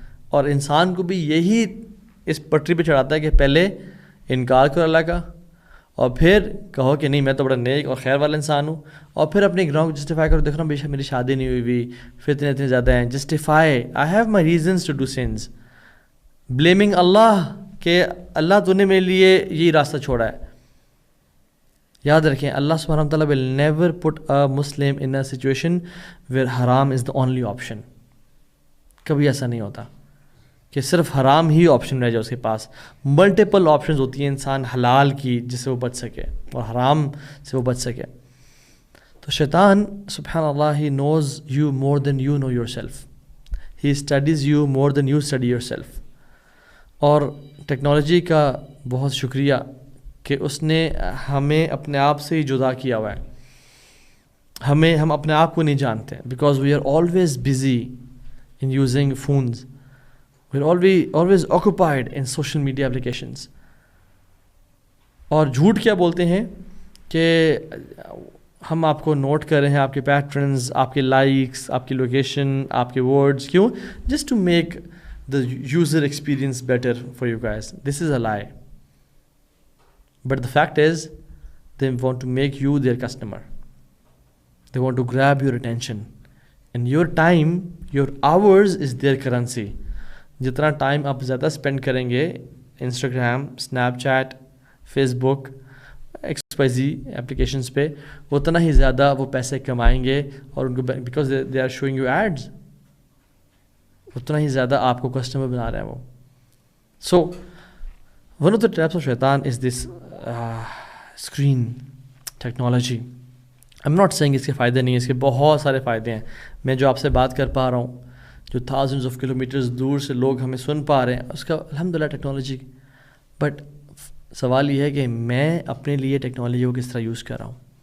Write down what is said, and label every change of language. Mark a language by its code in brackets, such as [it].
[ur] اور انسان کو بھی یہی اس پٹری پہ چڑھاتا ہے کہ پہلے انکار کرو اللہ کا, اور پھر کہو کہ نہیں میں تو بڑا نیک اور خیر والا انسان ہوں, اور پھر اپنے گناہوں کو جسٹیفائی کرو. دیکھو نا, بے شک میری شادی نہیں ہوئی, فتنے اتنے زیادہ ہیں, justify, [en] I have my reasons to do sense, blaming [ur] اللہ کہ اللہ تو نے میرے لیے یہی راستہ چھوڑا ہے. یاد رکھیں, [en] اللہ سبحانہ و تعالیٰ will never put a Muslim in a situation where haram is the only option. [ur] کبھی ایسا نہیں ہوتا کہ صرف حرام ہی آپشن رہ جائے اس کے پاس. ملٹیپل آپشنز ہوتی ہیں انسان حلال کی جس سے وہ بچ سکے اور حرام سے وہ بچ سکے. [en] تو شیطان سبحان اللہ, he knows you more than you know yourself. He studies you more than you study yourself. [ur] اور ٹیکنالوجی کا بہت شکریہ کہ اس نے ہمیں اپنے آپ سے ہی جدا کیا ہوا ہے. ہم اپنے آپ کو نہیں جانتے, [en] Because we are always busy in using phones, we are always occupied in social media applications. [ur] اور جھوٹ کیا بولتے ہیں کہ ہم آپ کو نوٹ کر رہے ہیں, آپ کے پیٹرنز, آپ کے لائکس, آپ کی لوکیشن, آپ کے ورڈز, کیوں؟ [en] Just to make the user experience better for you guys. This is a lie. But the fact is, they want to make you their customer. They want to grab your attention. And your time, your hours is their currency. [ur] جتنا time آپ زیادہ spend کریں گے Instagram, snap chat, face بک, XYZ applications پہ, اتنا ہی زیادہ وہ پیسے کمائیں گے. اور ان کو [en] because they are showing you ads, [ur] اتنا ہی زیادہ آپ کو کسٹمر بنا رہے ہیں وہ. [en] So one of the traps of شیطان is this screen technology. I'm not saying [ur] اس کے فائدے نہیں ہیں, اس کے بہت سارے فائدے ہیں. میں جو آپ سے بات کر پا رہا ہوں, جو تھاؤزنڈز آف کلو میٹرز دور سے لوگ ہمیں سن پا رہے ہیں, اس کا الحمدللہ ٹیکنالوجی. بٹ سوال یہ ہے کہ میں اپنے لیے ٹیکنالوجی کو کس طرح یوز کر رہا ہوں.